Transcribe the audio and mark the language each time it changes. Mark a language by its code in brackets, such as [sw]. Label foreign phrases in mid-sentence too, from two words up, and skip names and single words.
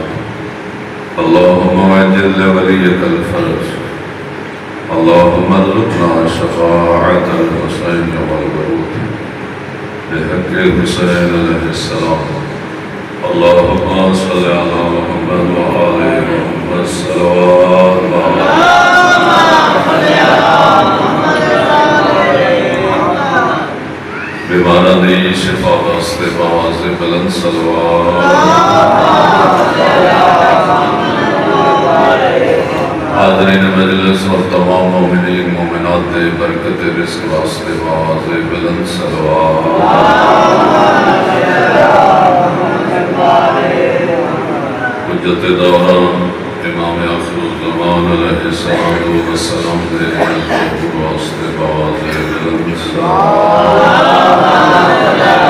[ar] اللهم عجل لوليك الفرج. اللهم ارزقنا شفاعة الحسين والورود بحق الحسين عليه السلام. اللهم صل على محمد وآل محمد [pa] صلوات بیمارہ دی شفا واسطے باز بلند صلوات. حاضرین مجلس اور تمام مومنین مومنات دے برکت رزق واسطے باز بلند صلوات. حجت دوران امام آخر الزمان [ar] علیہ السلام [pa] دے حضور واسطے باز بلند صلوات.